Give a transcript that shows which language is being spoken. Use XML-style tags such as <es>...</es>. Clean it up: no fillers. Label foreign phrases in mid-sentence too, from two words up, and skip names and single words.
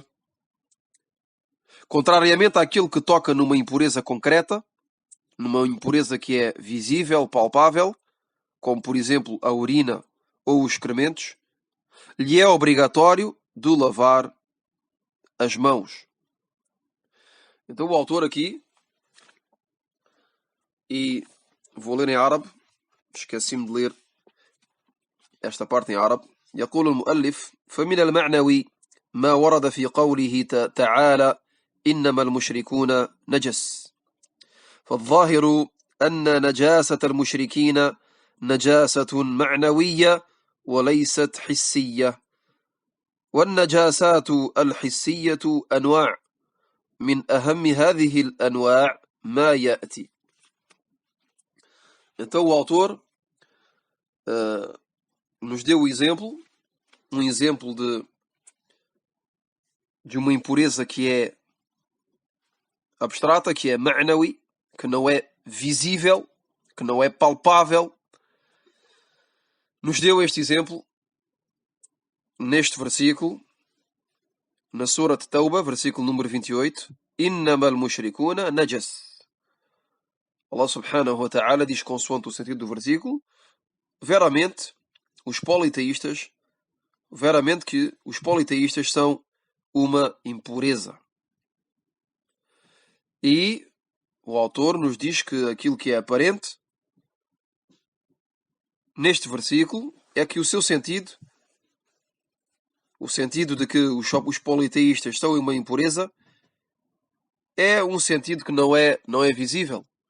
<pt>Contrariamente àquele que toca numa impureza concreta, numa impureza que é visível, palpável, como por exemplo a urina ou os excrementos, lhe é obrigatório de lavar as mãos. Então o autor aqui, e vou ler em árabe, esqueci-me de ler esta parte em árabe.</pt> <ar>يقول المؤلف فمن المعنوي ما ورد في قوله تعالى إنما المشركون نجس فالظاهر أن نجاسة المشركين نجاسة معنوية وليست حسية والنجاسات الحسية أنواع من أهم هذه الأنواع ما يأتي.</ar> <pt>Então o autor nos deu um exemplo de uma impureza que é abstrata, que é ma'nawi, que não é visível, que não é palpável. Nos deu este exemplo neste versículo, na Surat Tawbah, versículo número 28,</pt> <ar>إنما المشركون نجس.</ar> <pt>Allah</pt> <ar>سبحانه وتعالى</ar> <pt>diz, consoante o sentido do versículo, veramente que os politeístas são uma impureza. E o autor nos diz que aquilo que é aparente neste versículo é que o seu sentido, o sentido de que os politeístas são uma impureza, é um sentido que não é visível.</pt>